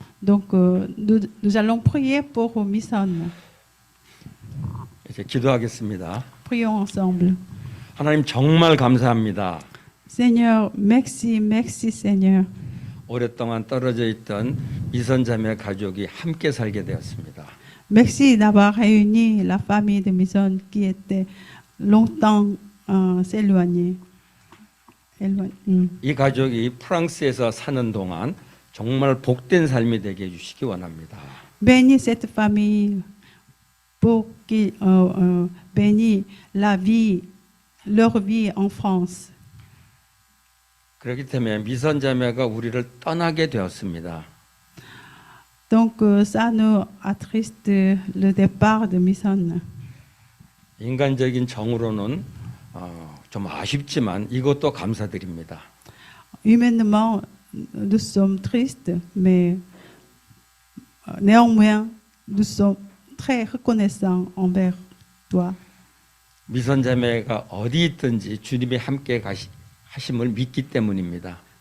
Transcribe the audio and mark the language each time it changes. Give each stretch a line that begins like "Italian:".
French: Donc, nous allons prier pour Misson.
Korean: 이제 기도하겠습니다.
French: Prions ensemble.
Korean: 하나님 정말 감사합니다.
French: Seigneur, merci, merci Seigneur.
Korean: 오랫동안 떨어져 있던 미선 자매 가족이 함께 살게 되었습니다.
French: Merci d'avoir réuni la famille de Misson qui était longtemps s'éloignée.
Korean: 이 가족이 프랑스에서 사는 동안 정말 복된 삶이 되게 해주시기 원합니다.
French: Bénis cette famille pour qu'ils bénisse leur vie en France.
Korean: 그렇기 때문에 미선 자매가 우리를 떠나게 되었습니다.
French: Donc ça nous attriste le départ de Misson.
Korean: 인간적인 정으로는 좀 아쉽지만 이것도 감사드립니다.
French: Humainement, nous sommes tristes, mais néanmoins, nous sommes très reconnaissants envers toi.
Korean: 미선 자매가 어디 있든지 주님이 함께 하심을 믿기 때문입니다.